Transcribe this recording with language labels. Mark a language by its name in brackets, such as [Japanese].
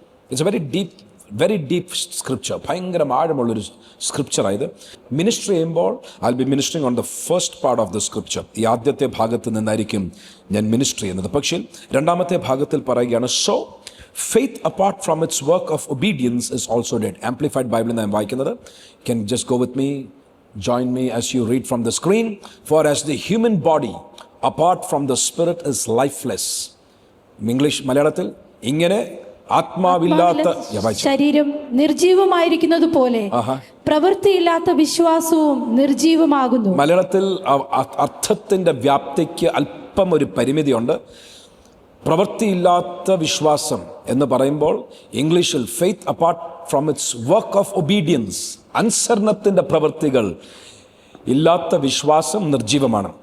[English] It's very deep scripture. [Malayalam] ഭയങ്കര ആഴമുള്ളൊരു സ്ക്രിപ്ചറായത്. Minister ചെയ്യുമ്പോൾ [English] I will be ministering on the first part of the scripture. [Malayalam] ഈ ആദ്യത്തെ ഭാഗത്ത് നിന്നായിരിക്കും ഞാൻ മിനിസ്റ്റർ ചെയ്യുന്നത്. പക്ഷേ രണ്ടാമത്തെ ഭാഗത്തിൽ പറയുകയാണ് [English] So faith apart from its work of obedience is also dead. [Malayalam] Amplified ബൈബിളിൽ ഞാൻ വായിക്കുന്നത്. [English] Can just go with me, join me as you read from the screen. For as the human body apart from the spirit is lifeless. [Malayalam] English മലയാളത്തിൽ ഇങ്ങനെ ആത്മാവില്ലാത്ത ശരീരം നിർജീവമായിരിക്കുന്നത് പോലെ പ്രവൃത്തിയില്ലാത്ത വിശ്വാസവും നിർജീവമാകുന്നു. മലയാളത്തിൽ അർത്ഥത്തിന്റെ വ്യാപ്തിക്ക് അല്പം ഒരു പരിമിതിയുണ്ട്. പ്രവൃത്തിയില്ലാത്ത വിശ്വാസം എന്ന് പറയുമ്പോൾ ഇംഗ്ലീഷിൽ [English] faith apart from its work of obedience, [Malayalam] അനുസരണത്തിൻ്റെ പ്രവൃത്തികൾ ഇല്ലാത്ത വിശ്വാസം നിർജീവമാണ്.